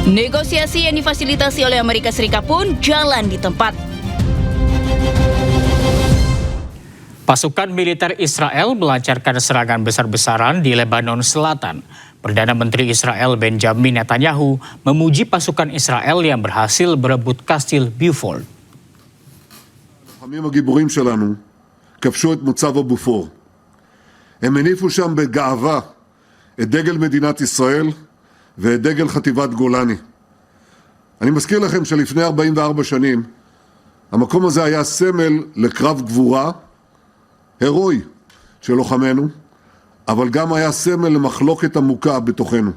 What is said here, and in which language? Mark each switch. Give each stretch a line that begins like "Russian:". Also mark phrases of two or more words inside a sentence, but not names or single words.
Indonesian: Negosiasi yang difasilitasi oleh Amerika Serikat pun jalan di tempat. Pasukan militer Israel melancarkan serangan besar-besaran di Lebanon Selatan. Perdana Menteri Israel Benjamin Netanyahu memuji pasukan Israel yang berhasil berebut kastil Beaufort.
Hebrew: הלוחמים הגיבורים שלנו כבשו את מוצב הבופור. הם הניפו שם בגאווה את דגל מדינת ישראל ואת דגל חטיבת גולני. אני מזכיר לכם שלפני 44 שנים המקום הזה היה סמל לקרב גבורה הירואי של לוחמינו, אבל גם היה סמל למחלוקת עמוקה בתוכנו.